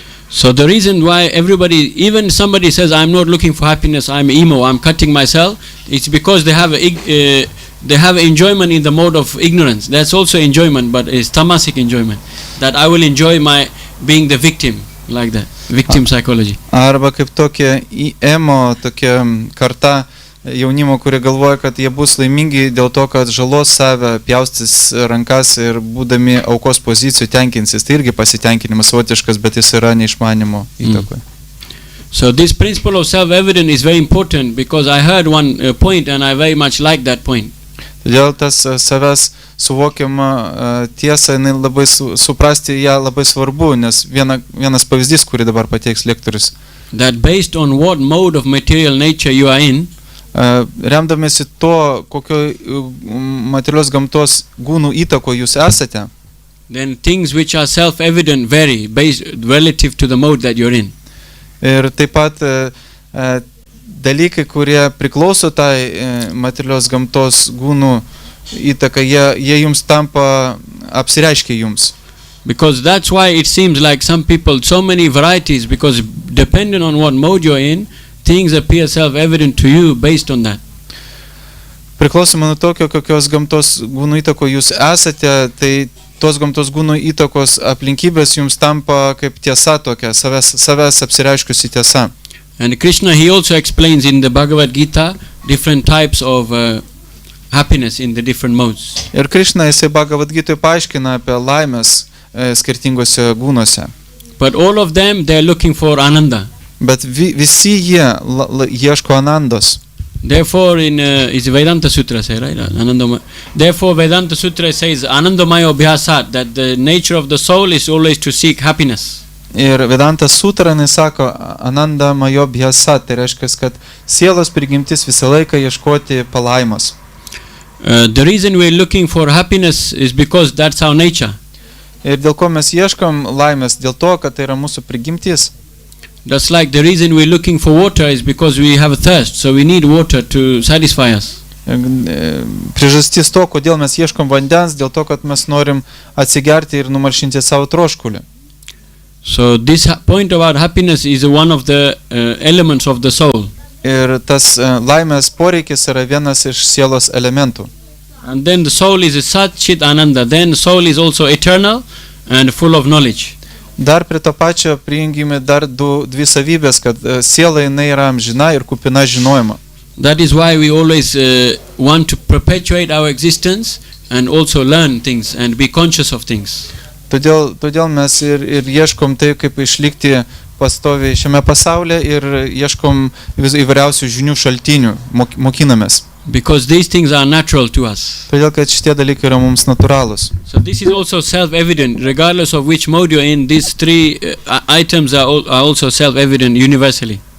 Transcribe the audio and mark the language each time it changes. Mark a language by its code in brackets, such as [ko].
[en] So the reason why everybody, even somebody says, I'm not looking for happiness, I'm emo, I'm cutting myself, it's because they have enjoyment in the mode of ignorance. That's also enjoyment, but it's tamasic enjoyment. That I will enjoy my being the victim, like that. Victim psychology. [lt] Arba kaip tokia emo, tokia karta jaunimo, kurie galvoja, kad jie bus laimingi dėl to, kad žalos save, pjaustys rankas ir būdami aukos pozicijų tenkinsis. Tai irgi pasitenkinimas savotiškas, bet jis yra neišmanimo įtakoje. [en] So this principle of self-evident is very important because I heard one point and I very much like that point. [lt] Todėl tas savęs suvokiama tiesa, labai suprasti ją labai svarbu, nes vienas pavyzdys, kurį dabar pateiks lektorius. [en] That based on what mode of material nature you are in, [lt] remdamėsi to, kokio materialios gamtos gūnų įtako jūs esate, [en] then things which are self-evident vary based relative to the mode that you're in. [lt] Ir taip pat dalykai, kurie priklauso tai materialios gamtos gūnų įtaka, jie jums tampa, apsireiškia jums. [en] Because that's why it seems like some people, so many varieties, because depending on what mode you're in, things appear self-evident to you based on that. [lt] Priklausomai nuo tokio, kokios gamtos gūnų įtako jūs esate, tai tos gamtos gūnų įtakos aplinkybės jums tampa kaip tiesa tokia, savęs apsireiškiusi tiesa. [en] And Krishna, he also explains in the Bhagavad Gita different types of happiness in the different modes. [lt] Ir Krišna jisai Bhagavad Gitoje paaiškina apie laimės skirtingose gūnuose. [en] But all of them, they are looking for ananda. [lt] Bet visi jie ieško anandos. [en] Therefore, in is Vedanta Sutra say, right? Therefore, Vedanta Sutra says Anandamaya Abhyasat, that the nature of the soul is always to seek happiness. [lt] Ir Vedanta Sutra nesako Anandamaya Abhyasat, tai reiškia, kad sielos prigimtis visą laiką ieškoti palaimos. [en] The reason we are looking for happiness is because that's our nature. [lt] Ir dėl ko mes ieškom laimės, dėl to, kad tai yra mūsų prigimtis. [en] That's like the reason we're looking for water is because we have a thirst, so we need water to satisfy us. [lt] Priežastis to, kodėl mes ieškom vandens, dėl to, kad mes norim atsigerti ir numalšinti savo troškulį. [en] So this point about happiness is one of the elements of the soul. [lt] Ir tas laimės poreikis yra vienas iš sielos elementų. [en] And then the soul is a Sat Chit Ananda. Then the soul is also eternal and full of knowledge. [lt] Dar prie to pačio prijungime dar dvi savybės, kad siela jinai yra amžina ir kupina žinojimo. [en] That is why we always want to perpetuate our existence and also learn things and be conscious of things. [lt] Todėl mes ir ieškom tai, kaip išlikti pastoviai šiame pasaulyje ir ieškom įvairiausių žinių šaltinių, mokinamės. [en] Because these things are natural to us. [lt] Todėl, kad šitie dalykai yra mums natūralūs. [en] So this is also self-evident, regardless of which mode you're in. These three items are also self-evident universally.